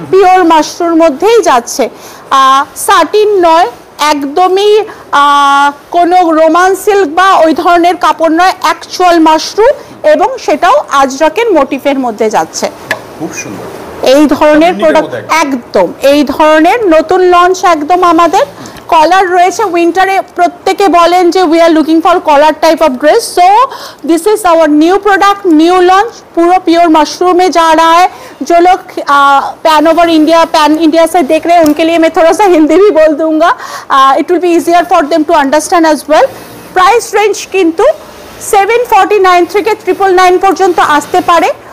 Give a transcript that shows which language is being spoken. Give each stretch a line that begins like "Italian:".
Bangla: Pure Mashrur মধ্যেই যাচ্ছে, satin নয়, একদমই কোনো রোমান সিল্ক বা ওই ধরনের কাপড় নয়, অ্যাকচুয়াল মাশরু, এবং সেটাও আজরাকের মোটিফের মধ্যে যাচ্ছে। খুব সুন্দর এই ধরনের প্রোডাক্ট, একদম এই ধরনের নতুন লঞ্চ একদম আমাদের। কলার রয়েছে, উইন্টারে প্রত্যেকে বলেন যে
English: We are looking for collar type of dress, so this is our new product, new launch.
Hindi: पूरा प्योर मशरूम में जा रहा है। जो लोग pan over India, pan India से देख रहे हैं उनके लिए मैं थोड़ा सा हिंदी भी बोल दूंगा,
English: It will be easier for them to understand as well.
Hindi: Price range किंतु
Bangla: 749 থেকে 999 পর্যন্ত আসতে পারে।